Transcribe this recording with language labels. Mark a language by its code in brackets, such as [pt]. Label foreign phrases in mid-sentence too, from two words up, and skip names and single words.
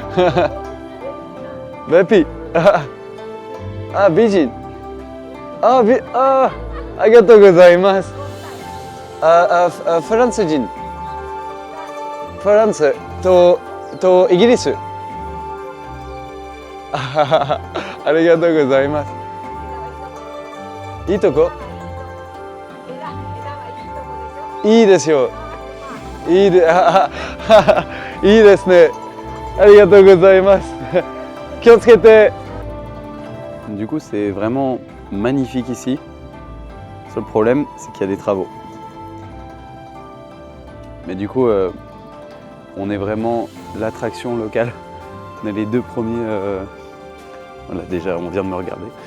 [ja] Bepi. Ah, Bijin. ありがとうございます. Fransujin. フランスとイギリス. ありがとうございます. いいとこ？いいですよ. いいですね. ありがとうございます. Kyotsukete. [fr] Du coup, c'est vraiment magnifique ici. Le seul problème, c'est qu'il y a des travaux. Mais du coup, on est vraiment l'attraction locale. On est les deux premiers. Voilà, déjà, on vient de me regarder.